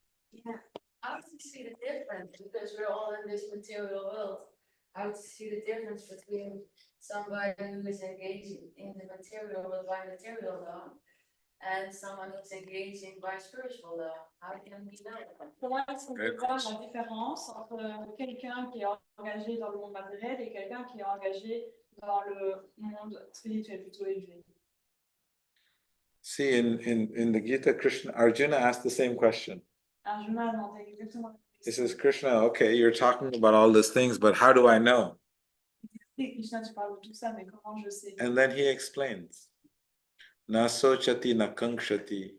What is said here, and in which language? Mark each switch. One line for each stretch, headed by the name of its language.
English: Yeah, how to see the difference, because we're all in this material world. How to see the difference between somebody who is engaging in the material world by material law and someone who's engaging by spiritual law. How can we know?
French: Comment est-ce qu'on
English: Great
French: peut voir
English: question.
French: la différence entre quelqu'un qui est engagé dans le monde matériel et quelqu'un qui est engagé dans le monde spirituel plutôt élevé?
English: See, in the Gita, Arjuna asked the same question.
French: Arjuna a demandé exactement la
English: He
French: question.
English: says, Krishna, okay, you're talking about all these things, but how do I know?
French: Et Krishna, tu parles de tout ça, mais comment je sais?
English: And then he explains,
Sanskrit: na sochati na kankshati.